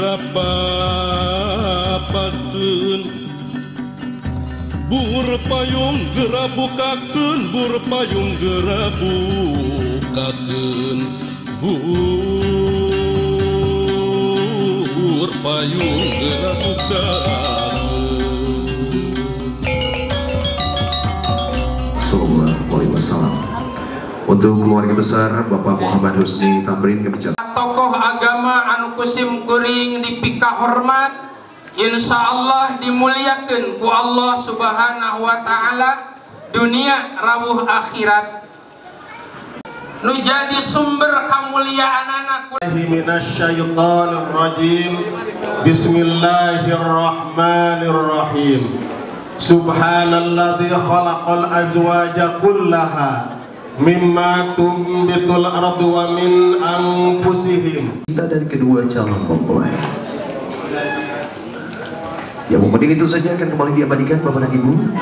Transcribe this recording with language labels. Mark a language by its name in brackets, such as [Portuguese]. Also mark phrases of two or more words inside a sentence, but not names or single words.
[Arabic] gerapapakeun bur payung gerabukakeun bur payung gerabukakeun bur payung gerabukakeun. السلام عليكم ورحمة الله وبركاته. [Indonesian] Untuk keluarga besar Bapak Muhammad Husni Tamrin kebijakan [Sundanese] Tokoh agama anu kusim kuring dipika hormat, [Arabic] إن شاء الله [Sundanese] dimuliakan ku Allah [Arabic] سبحانه وتعالى [Sundanese] dunia rawuh akhirat. nu jadi sumber kamuliaan anak. [Arabic] من الشيطان الرجيم. بسم الله الرحمن الرحيم. سبحان الذي خلق الأزواج كلها مما تنبت الأرض ومن أنفسهم. [Indonesian] Kita dari kedua calon mempelai. Ya, momen itu saja akan kembali diabadikan Bapak dan Ibu.